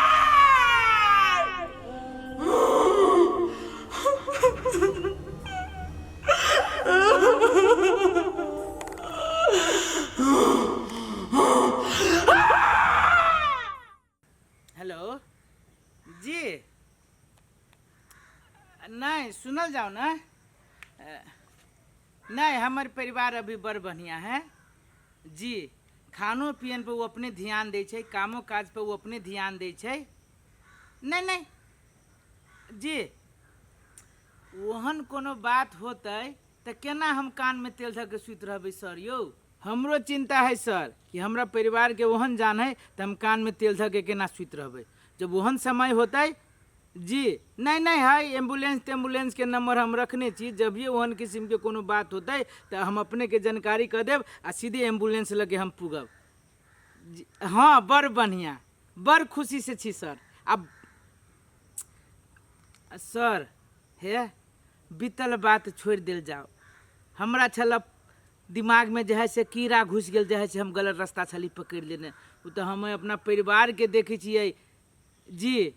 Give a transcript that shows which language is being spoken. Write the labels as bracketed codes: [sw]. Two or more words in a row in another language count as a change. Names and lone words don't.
[mai] हेलो जी, नहीं सुनल जाओ ना, नहीं हमारे परिवार अभी बड़ बढ़िया है जी। खानो पियन पे वो अपने ध्यान दे छे, कामो काज पे वो अपने ध्यान दे छे। नहीं नहीं जी, ओहन कोनो बात होते तो केना हम कान में तेल धऽ के सुत रहबै सर यौ। हमरो चिंता है सर कि हमरा परिवार के ओहन जान है तो हम कान में तेल धऽ के केना सुत रहबै। जब ओहन समय होते जी, नहीं नहीं है एम्बुलेंस के नंबर हम रखने छी। जब ये ओहन किस्म के कोनो बात होते तो हम अपने के जानकारी कर देब आ सीधे एम्बुलेंस लगे हम पुगब। हाँ बड़ बढ़िया, बड़ खुशी से छी सर। अब सर हे बीतल बात छोड़ दिल जाओ। हमरा छल दिमाग में जो है से कीड़ा घुस गेल, जो है से हम गलत रास्ता छली पकड़ लेने। वो तो हम अपना परिवार के देखे छियै जी।